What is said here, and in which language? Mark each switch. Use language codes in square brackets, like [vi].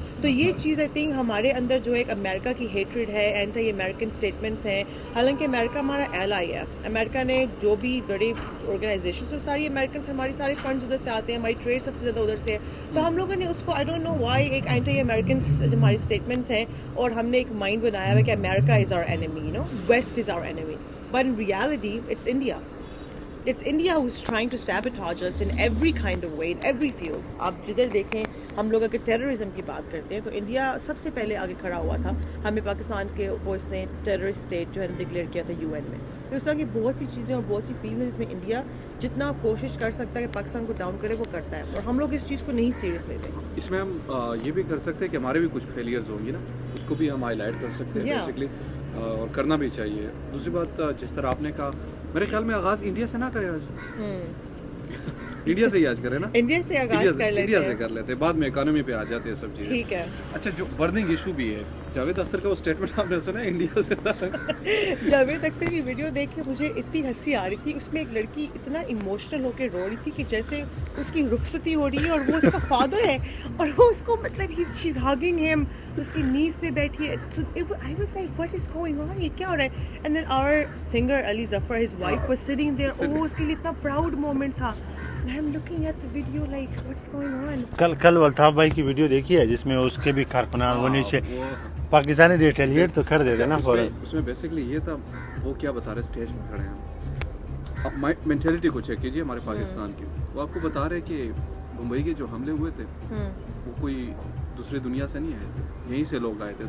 [ur] تو یہ چیز [en] I think [ur] ہمارے اندر جو ایک امریکہ کی ہیٹریڈ ہے, اینٹی امریکن اسٹیٹمنٹس ہیں, حالانکہ امریکہ ہمارا ایلائی ہے. امریکہ نے جو بھی بڑے آرگنائزیشنس ہیں ساری امریکنس, ہماری سارے فنڈز ادھر سے آتے ہیں, ہماری ٹریڈ سب سے زیادہ ادھر سے ہے. تو ہم لوگوں نے اس کو [en] I don't know why [ur] ایک اینٹی امریکنس ہماری اسٹیٹمنٹس ہیں اور ہم نے ایک مائنڈ بنایا ہے کہ [en] America is our enemy, [ur] you know, waste is our enemy. [en] But in reality, it's India. It's India who's trying to sabotage us in every kind of way, in every field. [ur] آپ جدھر دیکھیں, ہم لوگ اگر ٹیررزم کی بات کرتے ہیں تو انڈیا سب سے پہلے آگے کھڑا ہوا تھا. ہمیں پاکستان کے وہ اس نے ٹیررسٹ اسٹیٹ جو ہے ڈکلیئر کیا تھا UN میں. تو اس طرح کی بہت سی چیزیں اور بہت سی فیلڈ ہیں جس میں انڈیا جتنا کوشش کر سکتا ہے کہ پاکستان کو ڈاؤن کرے وہ کرتا ہے اور ہم لوگ اس چیز کو نہیں سیریس لیتے. اس میں ہم یہ بھی کر سکتے ہیں کہ ہمارے بھی کچھ فیلیئرز ہوں گی نا, اس کو بھی ہم ہائی لائٹ کر سکتے ہیں بیسکلی, اور کرنا بھی چاہیے. دوسری بات جس طرح آپ نے کہا, میرے خیال میں آغاز انڈیا سے نہ کرے آج, انڈیا سے ہی آج کرے نا, انڈیا سے آغاز کر لیتے ہیں, انڈیا سے کر لیتے ہیں, بعد میں اکانومی پہ آ جاتے ہیں سب چیزیں. ٹھیک ہے. اچھا, جو برننگ ایشو بھی ہے, جاوید اختر کا وہ اسٹیٹمنٹ آپ نے سنا انڈیا سے تھا. جاوید اختر کی ویڈیو دیکھ کے مجھے اتنی ہنسی آ رہی تھی. اس میں ایک لڑکی اتنا ایموشنل ہو کے رو رہی تھی کہ جیسے اس کی رخصتی ہو رہی ہے اور وہ اس کا فادر ہے اور وہ اس کو مطلب [en] she is hugging him, [ur] اس کی نیز پہ بیٹھی ہے. [en] I was like, what is going on, [ur] یہ کیا ہو رہا ہے. [en] And then our singer Ali Zafar, his wife was sitting there. [ur] وہ اس کے لیے اتنا پراؤڈ مومنٹ تھا. [en] And I'm looking at the video like, what's going on. [ur] کل الطاف بھائی کی ویڈیو دیکھی ہے جس میں اس کے بھی کارکنان وہ نیچے پاکستانی ریٹیلیٹ تو کر دیتے نا فوراً. اس میں بیسکلی یہ تھا, وہ کیا بتا رہے اسٹیج پہ کھڑے ہیں, اب مینٹیلٹی کو چیک کیجیے ہمارے پاکستان کی. وہ آپ کو بتا رہے کہ ممبئی کے جو حملے ہوئے تھے وہ کوئی دوسری دنیا سے نہیں آئے تھے, یہیں سے لوگ آئے تھے.